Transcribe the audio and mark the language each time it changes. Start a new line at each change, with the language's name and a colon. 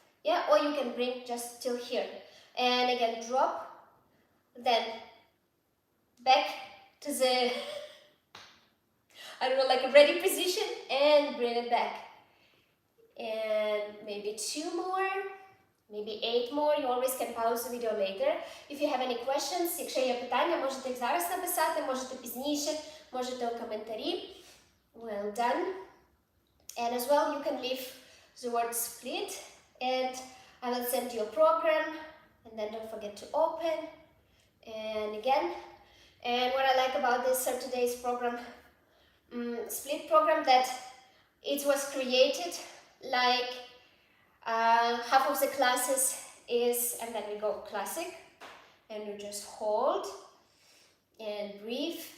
English: Yeah, or you can bring just till here. And again, drop, then back to the I don't know, like a ready position, and bring it back. And maybe 2 more, maybe 8 more. You always can pause the video later. If you have any questions,
Ukrainian: якщо є питання, можете їх зараз написати, можете пізніше, можете у коментарі.
English: Well done. And as well, you can leave the word split, and I will send you a program, and then don't forget to open. And again, and what I like about this Saturday's program, split program, that it was created like half of the classes is, and then we go classic, and you just hold and breathe.